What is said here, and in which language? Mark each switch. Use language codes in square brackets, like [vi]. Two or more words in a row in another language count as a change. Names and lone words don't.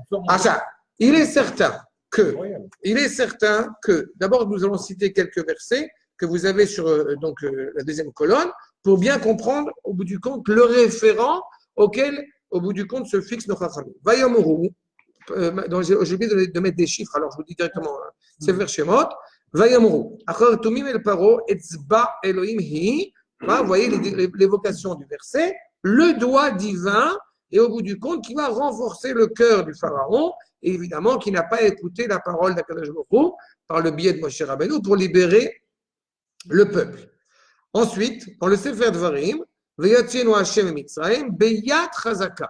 [fr] Ça, il est certain que, d'abord, nous allons citer quelques versets que vous avez sur la deuxième colonne pour bien comprendre, au bout du compte, le référent auquel, au bout du compte, se fixe nos chachamim. Vayamuru, j'ai oublié de mettre des chiffres, alors je vous dis directement, c'est vers Shemot. [he] ויאמרו, אחר תומים אל פרעה, אצבע אלהים היא. [fr] Vous voyez l'évocation du verset, le doigt divin, et au bout du compte, qui va renforcer le cœur du pharaon, et évidemment, qui n'a pas écouté la parole d' [he] הקדוש ברוך הוא [fr] par le biais de [he] משה רבנו [fr] pour libérer le peuple. Ensuite, dans le [he] ספר דברים, ויוציאנו השם מצרים, ביד חזקה.